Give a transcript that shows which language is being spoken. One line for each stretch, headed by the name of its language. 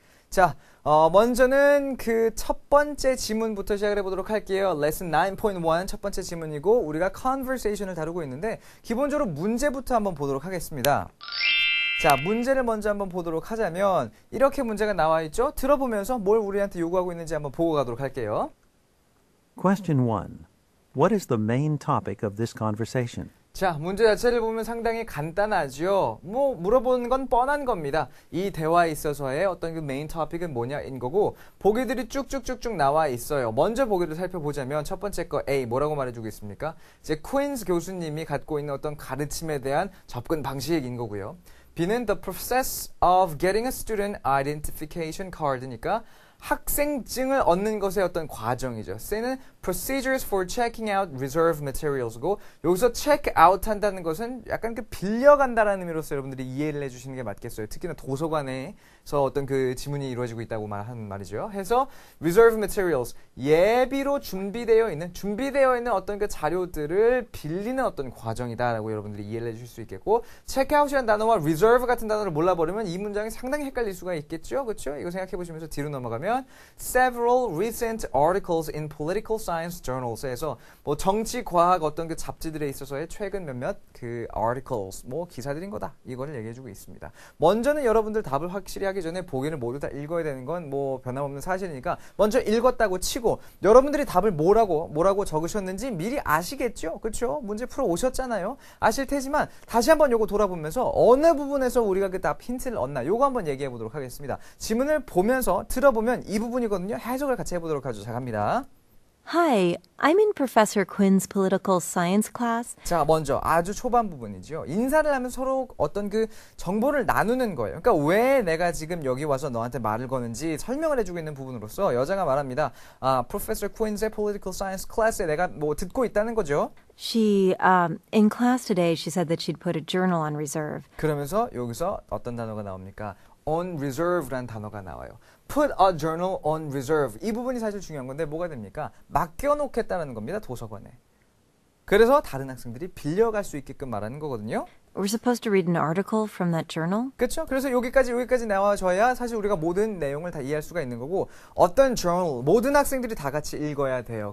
Korean: 자, 먼저는 그 첫 번째 지문부터 시작을 해보도록 할게요. 레슨 9.1 첫 번째 지문이고 우리가 conversation을 다루고 있는데 기본적으로 문제부터 한번 보도록 하겠습니다. 자, 문제를 먼저 한번 보도록 하자면 이렇게 문제가 나와 있죠? 들어보면서 뭘 우리한테 요구하고 있는지 한번 보고 가도록 할게요.
English: Question 1. What is the main topic of this conversation?
Korean: 자, 문제 자체를 보면 상당히 간단하죠. 뭐 물어보는 건 뻔한 겁니다. 이 대화에 있어서의 어떤 그 메인 토픽은 뭐냐인 거고 보기들이 쭉쭉쭉쭉 나와 있어요. 먼저 보기를 살펴보자면 첫 번째 거 A 뭐라고 말해주고 있습니까? 이제 퀸스 교수님이 갖고 있는 어떤 가르침에 대한 접근 방식인 거고요. B는
English: the process of getting a student identification card
Korean: 니까 학생증을 얻는 것의 어떤 과정이죠. C는
English: procedures for checking out reserve materials
Korean: 고 여기서 check out 한다는 것은 약간 그 빌려간다라는 의미로서 여러분들이 이해를 해주시는 게 맞겠어요. 특히나 도서관에서 어떤 그 지문이 이루어지고 있다고 하는 말이죠. 해서 reserve materials 예비로 준비되어 있는 어떤 그 자료들을 빌리는 어떤 과정이다라고 여러분들이 이해를 해주실 수 있겠고 check out이라는 단어와 reserve 같은 단어를 몰라버리면 이 문장이 상당히 헷갈릴 수가 있겠죠. 그렇죠? 이거 생각해 보시면서 뒤로 넘어가면
English: several recent articles in political science journals
Korean: 에서 뭐 정치 과학 어떤 그 잡지들에 있어서의 최근 몇몇 그 articles 뭐 기사들인 거다 이거를 얘기해주고 있습니다. 먼저는 여러분들 답을 확실히 하기 전에 보기를 모두 다 읽어야 되는 건 뭐 변함없는 사실이니까 먼저 읽었다고 치고 여러분들이 답을 뭐라고 적으셨는지 미리 아시겠죠? 그렇죠? 문제 풀어 오셨잖아요. 아실 테지만 다시 한번 요거 돌아보면서 어느 부분에서 우리가 그 답 힌트를 얻나 요거 한번 얘기해 보도록 하겠습니다. 지문을 보면서 들어보면 이 부분이거든요. 해석을 같이 해보도록 하죠. 자, 갑니다.
English: Hi, I'm in Professor Quinn's political science class.
Korean: 자, 먼저 아주 초반 부분이죠. 인사를 하면서 서로 어떤 그 정보를 나누는 거예요. 그러니까 왜 내가 지금 여기 와서 너한테 말을 거는지 설명을 해주고 있는 부분으로서 여자가 말합니다.
English: Professor Quinn's political science class
Korean: 에 내가 뭐 듣고 있다는 거죠.
English: In class today, she said that she'd put a journal on reserve.
Korean: 그러면서 여기서 어떤 단어가 나옵니까? on reserve라는 단어가 나와요.
English: Put a journal on reserve.
Korean: 이 부분이 사실 중요한 건데 뭐가 됩니까? 맡겨놓겠다는 겁니다. 도서관에. 그래서 다른 학생들이 빌려갈 수 있게끔 말하는 거거든요.
English: We're supposed to read an article from that journal?
Korean: 그렇죠? 그래서 여기까지 나와줘야 사실 우리가 모든 내용을 다 이해할 수가 있는 거고 어떤 journal, 모든 학생들이 다 같이 읽어야 돼요.